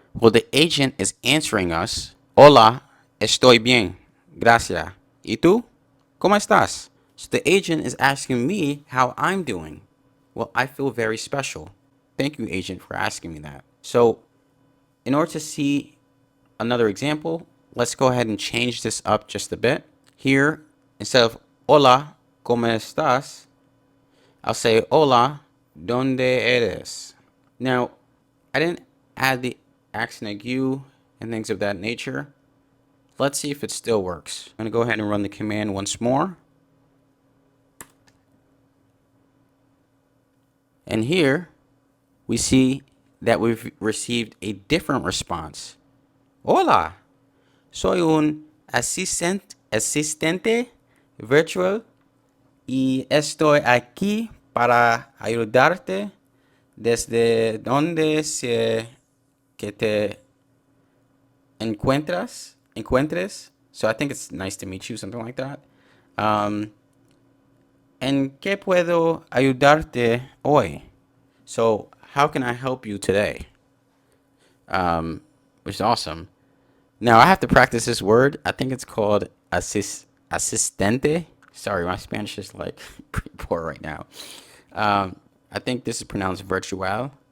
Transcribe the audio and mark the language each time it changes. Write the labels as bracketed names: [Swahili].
[English] Well, the agent is answering us, [Spanish] hola, estoy bien, gracias. ¿Y tú? ¿Cómo estás? [English] So the agent is asking me how I'm doing. Well, I feel very special. Thank you, agent, for asking me that. So in order to see another example, let's go ahead and change this up just a bit. Here, instead of [Spanish] hola, ¿cómo estás? [English] I'll say [Spanish] hola, ¿dónde eres? [English] Now, I didn't add the accent aigu and things of that nature. Let's see if it still works. I'm going to go ahead and run the command once more. And here, we see that we've received a different response. [Spanish] Hola, soy un asistente virtual y estoy aquí para ayudarte desde donde sea que te encuentres. [English] So I think it's nice to meet you, something like that. [Spanish] ¿En qué puedo ayudarte hoy? [English] So how can I help you today? Which is awesome. Now I have to practice this word. I think it's called asistente. Sorry, my Spanish is like pretty poor right now. I think this is pronounced virtual.